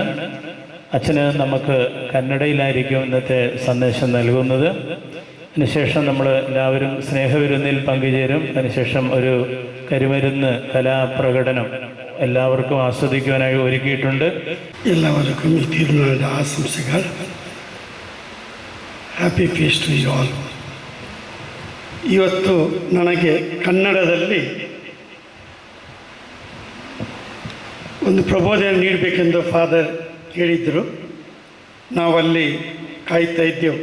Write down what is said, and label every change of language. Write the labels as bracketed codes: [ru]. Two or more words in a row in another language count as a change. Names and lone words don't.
[ml] അച്ഛന് നമുക്ക് കന്നഡയിലായിരിക്കും ഇന്നത്തെ സന്ദേശം നൽകുന്നത്. അതിനുശേഷം നമ്മൾ എല്ലാവരും സ്നേഹവിരുന്നിൽ പങ്കുചേരും. അതിനുശേഷം ഒരു കരിമരുന്ന് കലാപ്രകടനം എല്ലാവർക്കും ആസ്വദിക്കുവാനായി ഒരുക്കിയിട്ടുണ്ട്. എല്ലാവർക്കും ഈ തിരുനാളിൻ്റെ ആശംസകൾ. [en] Happy feast to you all. [kn] ಇವತ್ತು ನನಗೆ ಕನ್ನಡದಲ್ಲಿ ಒಂದು ಪ್ರಬೋಧನೆ ನೀಡಬೇಕೆಂದು ಫಾದರ್ ಕೇಳಿದ್ದರು. ನಾವಲ್ಲಿ ಕಾಯ್ತಾ ಇದ್ದೆವು.